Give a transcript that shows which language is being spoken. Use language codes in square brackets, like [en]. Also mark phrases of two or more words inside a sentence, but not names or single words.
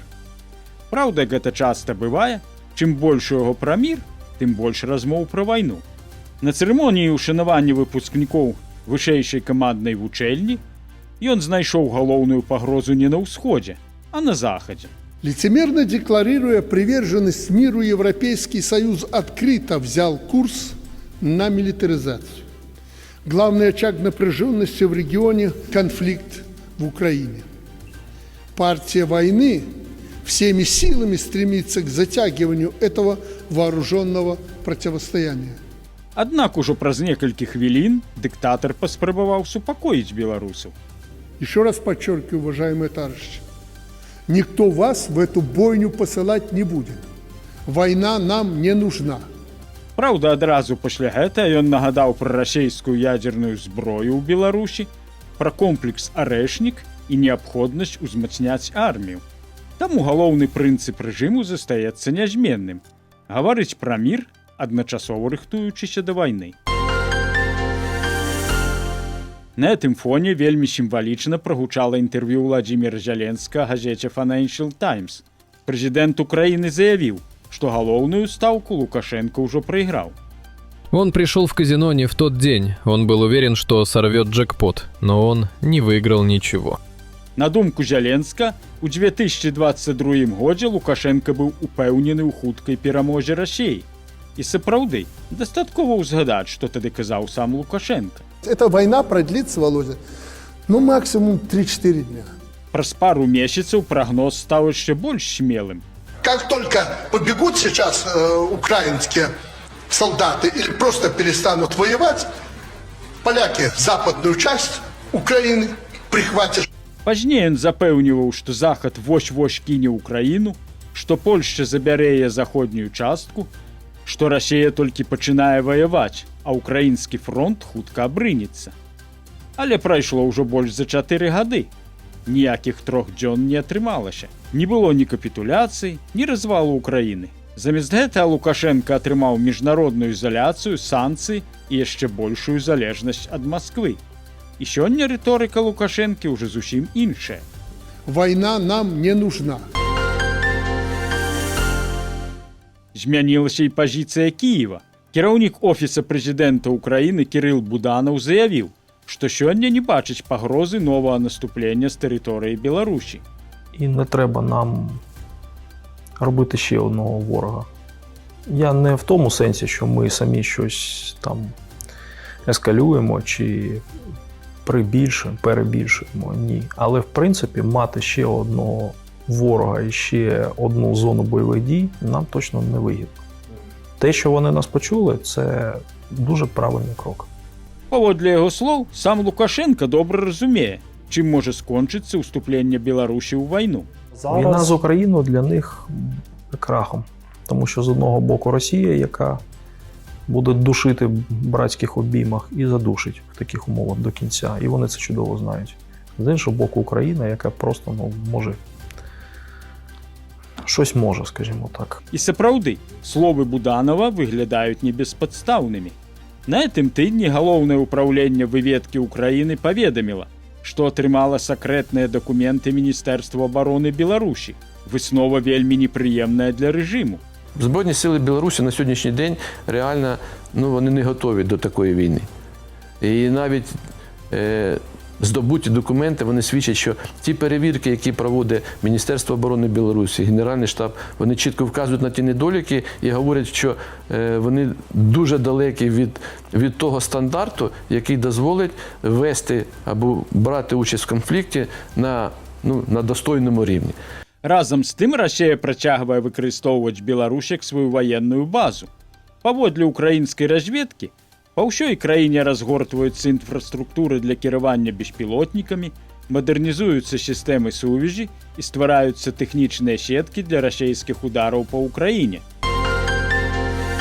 [be] Праўда, гэта часта бывае, чым больш у яго пра мір, тым больш размоў пра вайну. На цырымоніі ўшанавання выпускнікоў вышэйшай каманднай вучэльні ён знайшоў галоўную пагрозу не на ўсходзе, а на захадзе. [ru] Лицемерно декларируя приверженность миру, Европейский Союз открыто взял курс на милитаризацию. Главный очаг напряженности в регионе – конфликт в Украине. Партия войны всеми силами стремится к затягиванию этого вооруженного противостояния. [be] Аднак ужо праз некалькі хвілін дыктатар паспрабаваў супакоіць беларусаў. [ru] Еще раз подчеркиваю, уважаемые товарищи, никто вас в эту бойню посылать не будет. Война нам не нужна. [be] Праўда, адразу пасля гэтага ён нагадаў пра расейскую ядзерную зброю ў Беларусі, пра комплекс «Арэшнік» і неабходнасць узмацняць армію. Таму галоўны прынцып рэжыму застаецца нязменным – гаварыць пра мір, адначасова рыхтуючыся да вайны. На гэтым фоне вельмі сімвалічна прагучала інтэрв'ю Владзіміра Зяленскага газеце Financial Times. Прэзідэнт Украіны заявіў, што галоўную стаўку Лукашенко ўжо прайграў. [ru] Он пришел в казино не в тот день. Он был уверен, что сорвет джекпот, но он не выиграл ничего. [be] На думку Зяленска, у 2022 годзе Лукашенко быў упэўнены ў хуткай перамозе Расіі. І сапраўды, дастаткова ўзгадаць, што тады казаў сам Лукашенко. [ru] Эта война продлится, Володя, максимум 3-4 дня. [be] Праз пару месяцаў прагноз стаў яшчэ больш смелым. [ru] Как только побегут сейчас украинские солдаты или просто перестанут воевать, поляки западную часть Украины прихватят. [be] Пазней ён запэўніваў, што Захад вось-вось кіне ўкраіну, што Польшча забярэ яе заходнюю частку, што Расія толькі пачынае ваяваць, а ўкраінскі фронт хутка абрынецца. Але прайшло ўжо больш за 4 гады. Ніякіх 3 дзён не атрымалася. Не было ні капітуляцыі, ні развалу Украіны. Замест гэтага Лукашенка атрымаў міжнародную ізаляцыю, санкцыі і яшчэ большую залежнасць ад Масквы. І сёння рыторыка Лукашэнкі ўжо зусім іншая. [ru] Война нам не нужна. [be] Змянілася і пазіцыя Кіева. Кіраўнік офіса прэзідэнта Украіны Кірыл Буданаў заявіў, што сёння не бачыць пагрозы новага наступлення з тэрыторыі Беларусі. [uk] І не треба нам робити ще одного ворога. Я не в тому сенсі, що ми самі щось там ескалюємо чи перебільшуємо. Ні. Але в принципі мати ще одного ворога і ще одну зону бойових дій нам точно не вигідно. Те, що вони нас почули, це дуже правильний крок. [be] Паводле яго слоў, сам Лукашенко добра разумее, чым можа скончыцца ўступленне Беларусі ў вайну. [uk] Війна з Україною для них крахом. Тому що з одного боку Росія, яка буде душити в братських обіймах і задушить в таких умовах до кінця. І вони це чудово знають. З іншого боку Україна, яка просто може щось може, скажімо так. [be] І сапраўды, словы Буданова выглядаюць небеспадстаўнымі. На гэтым тыдні галоўнае ўпраўленне выведкі Украіны паведаміла, што атрымала сакрэтныя дакументы Міністэрства абароны Беларусі. Выснова вельмі непрыемная для рэжыму. [uk] Збройні сили Білорусі на сьогоднішній день реально вони не готові до такої війни. І навіть здобуті документи, вони свідчать, що ті перевірки, які проводить Міністерство оборони Білорусі, Генеральний штаб, вони чітко вказують на ті недоліки і говорять, що вони дуже далекі від того стандарту, який дозволить вести або брати участь в конфлікті на достойному рівні. [be] Разам з тым Расія працягвае выкарыстоўваць Беларусь як сваю ваенную базу. Паводле украінскай разведкі, па ўсёй краіне разгортваюцца інфраструктуры для кіравання беспілотнікамі, мадэрнізуюцца сістэмы сувязі і ствараюцца тэхнічныя сеткі для расійскіх удараў па ўкраіне.